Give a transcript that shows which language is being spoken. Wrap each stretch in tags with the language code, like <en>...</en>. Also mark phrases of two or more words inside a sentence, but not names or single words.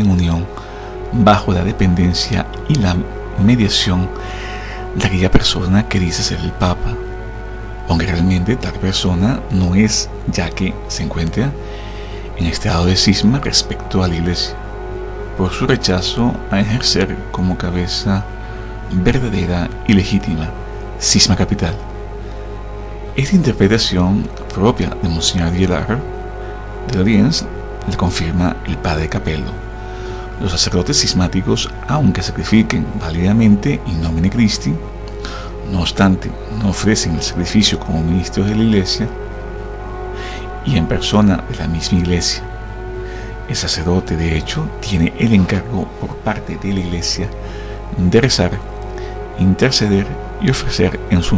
<es>en unión bajo la dependencia y la mediación de aquella persona que dice ser el Papa, aunque realmente tal persona no es, ya que se encuentra en estado de cisma respecto a la Iglesia, por su rechazo a ejercer como cabeza verdadera y legítima, cisma capital. Esta interpretación propia de Monseñor Vilar de Loriens le confirma el padre Capello. Los sacerdotes cismáticos, aunque sacrifiquen válidamente</es> <la>in nomine Christi,</la> <es>no obstante, no ofrecen el sacrificio como ministros de la Iglesia y en persona de la misma Iglesia. El sacerdote, de hecho, tiene el encargo por parte de la Iglesia de rezar, interceder y ofrecer en su</es>